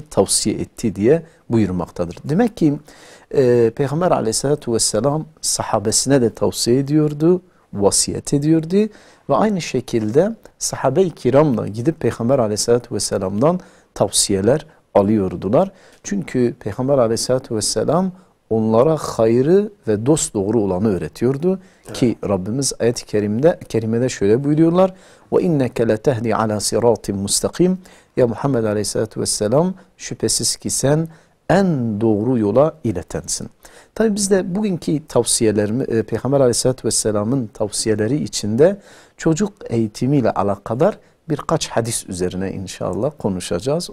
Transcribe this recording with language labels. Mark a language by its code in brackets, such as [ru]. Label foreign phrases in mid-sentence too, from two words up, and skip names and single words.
[tr] Tavsiye etti diye buyurmaktadır. Demek ki Peygamber [ar] عليه الصلاة والسلام [tr] sahabesine de tavsiye ediyordu, vasiyet ediyordu ve aynı şekilde sahabe-i kiram da gidip Peygamber [ar] عليه الصلاة والسلام [tr] tavsiyeler alıyordular. Çünkü Peygamber [ar] عليه الصلاة والسلام [tr] onlara hayrı ve dosdoğru olanı öğretiyordu. Ki Rabbimiz ayet-i kerimede şöyle buyuruyorlar. [ar] وَاِنَّكَ لَتَهْدِي عَلَى صِرَاطٍ مُسْتَقِيمٍ. [tr] Ya Muhammed [ar] عليه الصلاة والسلام [tr] şüphesiz ki sen en doğru yola iletensin. Tabi biz de bugünkü tavsiyelerimiz Peygamber [ar] عليه الصلاة والسلام [tr] tavsiyeleri içinde çocuk eğitimiyle alakadar birkaç hadis üzerine inşallah konuşacağız.